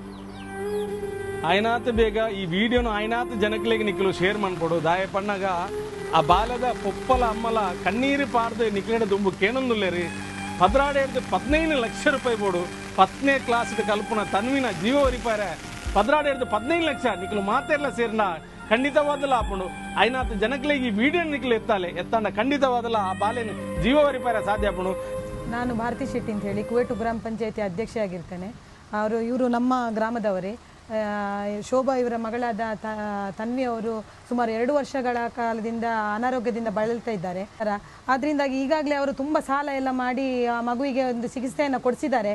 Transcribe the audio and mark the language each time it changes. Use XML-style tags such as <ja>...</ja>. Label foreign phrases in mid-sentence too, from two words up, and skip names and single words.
<tcy>ಆಯ್ನಾತ್ ಬೇಗ ಈ ವಿಡಿಯೋನು ಆಯ್ನಾತ್ ಜನಕ್ಲೆಗೆ ನಿಕ್ಕಲು ಶೇರ್ ಮಾಡ್ಕೊಡು ದಾಯ ಪಣ್ಣಗ ಆ ಬಾಲ್ಯದ ಪೊಪ್ಪಲ ಅಮ್ಮಲ ಕಣ್ಣೀರು ಪಾರ್ದು ನಿಕ್ಲೆಡ ದುಂಬು ಕೇನೊಂದುಲ್ಲೇರಿ 15 ಲಕ್ಷ ರೂಪಾಯಿ ಬೋಡು 10ನೇ ಕ್ಲಾಸ್ ಕಲ್ಪನ ತನ್ವಿನ ಜೀವ ಒರಿಪಾರೆ 15 ಲಕ್ಷ ನಿಕ್ಲು ಮಾತೆಲ್ಲ ಸೇರ್ನ ಖಂಡಿತವಾದಲ್ಲ ಆಪುಂಡು ಆಯ್ನಾತ್ ಜನಕ್ಲೆಗೆ ಈ ವಿಡಿಯೋ ನಿಕ್ಲು ಎತ್ತಾಂಡ ಖಂಡಿತವಾದಲ್ಲ ಆ ಬಾಲೆನ ಜೀವ ಒರಿಪಾರೆ ಸಾಧ್ಯ ಆಪುಂಡು.</tcy> <kn>ನಾನು ಭಾರತಿ ಶೆಟ್ಟಿ ಅಂತ ಹೇಳಿ ಕುವೆಟು ಗ್ರಾಮ ಪಂಚಾಯತಿ ಅಧ್ಯಕ್ಷೆ ಆಗಿರ್ತೇನೆ. ಇವರು ನಮ್ಮ ಗ್ರಾಮದವರೇ. ಶೋಭಾ ಇವರ ಮಗಳಾದ ತನ್ವಿ ಅವರು ಸುಮಾರು 2 ವರ್ಷಗಳ ಕಾಲದಿಂದ ಅನಾರೋಗ್ಯದಿಂದ ಬಳಲ್ತಾ ಇದ್ದಾರೆ. ಆದ್ದರಿಂದಾಗಿ ಈಗಾಗಲೇ ಅವರು ತುಂಬ ಸಾಲ ಎಲ್ಲ ಮಾಡಿ ಆ ಮಗುವಿಗೆ ಒಂದು ಚಿಕಿತ್ಸೆಯನ್ನು ಕೊಡಿಸಿದ್ದಾರೆ.</kn>